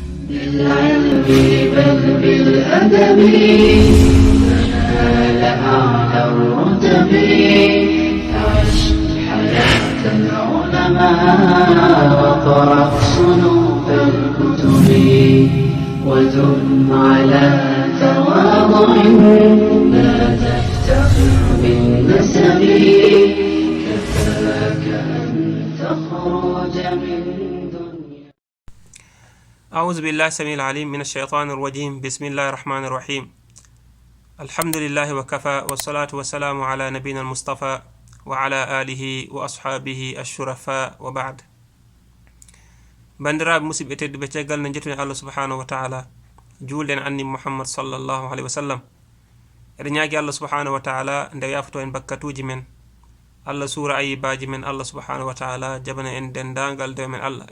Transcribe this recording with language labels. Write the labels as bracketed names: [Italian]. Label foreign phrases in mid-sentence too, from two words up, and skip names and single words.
[Arabic] بالعلم بل بالأدب تنال أعلى الرتب عش حياة العلماء وقرأ صنوف الكتب ودم على تواضع لا تفتخر بالنسب كفاك أن تخرج من دنيا. أعوذ بالله السميع العليم من الشيطان الرجيم. بسم الله الرحمن الرحيم. الحمد لله وكفى والصلاة والسلام على نبينا المصطفى وعلى آله وأصحابه الشرفاء وبعد. [Fula] bandiraɓe musidɓe tedduɓe caggal no jettuni [Arabic] الله سبحانه وتعالى [Fula] julden anni Muhammad [Arabic] صلى الله عليه وسلم. [Fula] eɗen ñaagui [Arabic] الله سبحانه وتعالى [Fula] nde yafoto en bakkatuji men, Allah suura ayibaji men, [Arabic] الله سبحانه وتعالى [Fula] jabana en dendagal dew men Allah.